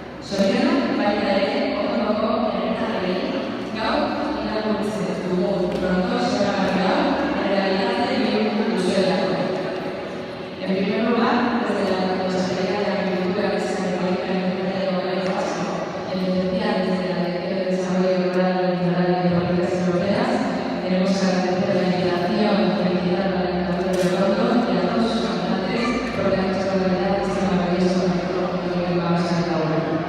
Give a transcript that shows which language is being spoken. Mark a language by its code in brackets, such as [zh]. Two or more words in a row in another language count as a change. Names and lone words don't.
[eu] Zorionak baita ere orduko herritarrei gaur irakurtzen dugun proiektu zoragarri hau errealitate bihurtu duzuelako. [es] En primer lugar, desde la Consejería de Agricultura, Pesca y Política Alimentaria del Gobierno Vasco, en especial desde la Dirección de Desarrollo Rural, Litoral y de Políticas Europeas, queremos agradecer la invitación y felicitar a la Diputación de Oporto y a todos sus habitantes por la extraordinaria de este maravilloso proyecto que vamos a elaborar.